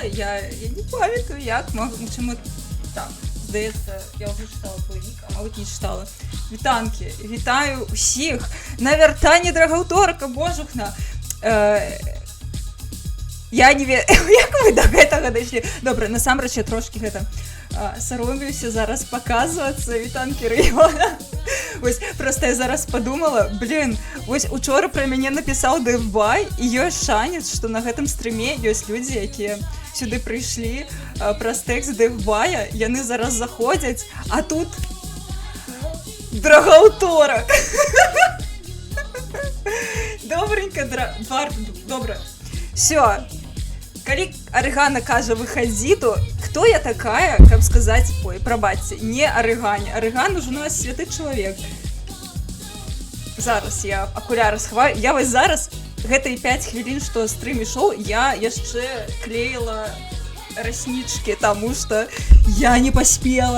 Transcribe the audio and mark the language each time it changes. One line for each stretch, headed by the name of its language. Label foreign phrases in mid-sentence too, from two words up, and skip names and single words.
Ukrainian: Я не пам'ятаю, як. Чому так. Здається, я вже читала твій нік, а мабуть не читала. Вітанки, вітаю всіх.
Belarusian: На вертанні Драгауторка, божухна. Я не вірю, як ви до гэтага дійшли.
Ukrainian: Добре,
Belarusian: насамрэч я трошки гэта соромлюся зараз показуватися.
Ukrainian: Вітанки района.
Belarusian: Ось, просто я зараз подумала, блин, ось учора про мяне написаў Дэвбай, і ёсць шанец, што на гэтым стрыме ёсць людзі, якія сюды прыйшлі праз тэкст Дэвбая, яны зараз заходзяць, а тут Драгаўторак.
Ukrainian: Добренько, добра.
Belarusian: Все. Калі Орегана кажа выходи, то
Russian: кто я такая,
Belarusian: каб сказать, ой, пробачьте, не Орегане. Ореган уже у нас святы чалавек. Зараз я акуляры схаваю. Я вось зараз гэтые 5 хвілін, што стрым ішоў, я яшчэ клеіла раснічкі, таму што я не паспела.